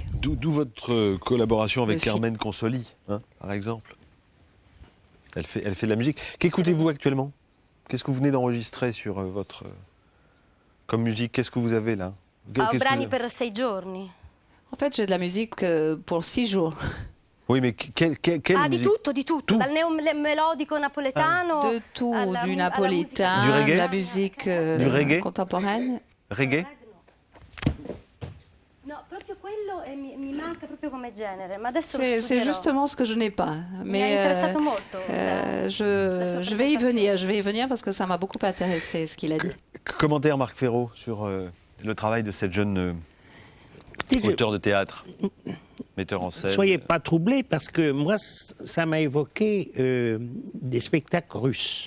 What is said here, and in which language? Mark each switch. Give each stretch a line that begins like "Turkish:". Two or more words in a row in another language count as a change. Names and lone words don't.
French: D'où votre collaboration avec Carmen Consoli, hein, par exemple. Elle fait de la musique. Qu'écoutez-vous actuellement? Qu'est-ce que vous venez d'enregistrer sur votre... comme musique? Qu'est-ce que vous avez là? En fait, j'ai de la musique pour 6 jours. Oui, mais quelle
Italian: di tutto, dal neo-melodico napoletano...
French: De tout, du napolitain, du reggae, de la musique du reggae contemporaine. Reggae?
Italian: No, proprio quello mi manca proprio come genere, ma adesso
French: c'est justement ce que je n'ai pas. Mais je vais y venir parce que ça m'a beaucoup intéressé ce qu'il a dit. Commentaire Marc Ferraud sur le travail de cette jeune Écoutez, auteur de théâtre, metteur en scène. Soyez pas troublés parce que moi, ça m'a évoqué des spectacles russes.